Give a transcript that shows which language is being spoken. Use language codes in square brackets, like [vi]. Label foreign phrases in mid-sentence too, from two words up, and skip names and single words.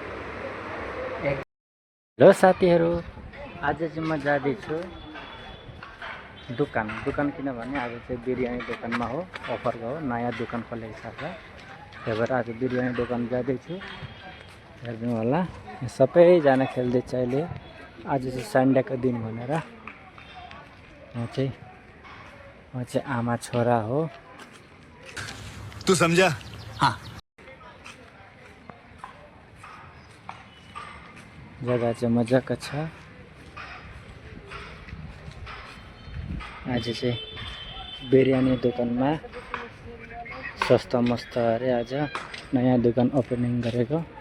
[ne] हेलो साथीहरू, आज चाहिँ म जाँदैछु दोकान किनभने आज चाहिँ बिरयानी दोकानमा हो, अफरको हो, नयाँ दोकान खोलेको छ। त्यही भएर आज बिरयानी दोकान जाँदैछु। हेर्नु होला, सबैजना खेल्दैछ अहिले। आज चाहिँ सन्डेको दिन भनेर म चाहिँ आमा छोरा हो। [hi] तू समझा? हाँ। [ne] जग्गा चाहिँ मजाको छ। आज चाहिँ बिरयानी दोकानमा सस्ता मस्त अरे आज नयाँ दोकान ओपनिङ गरेको।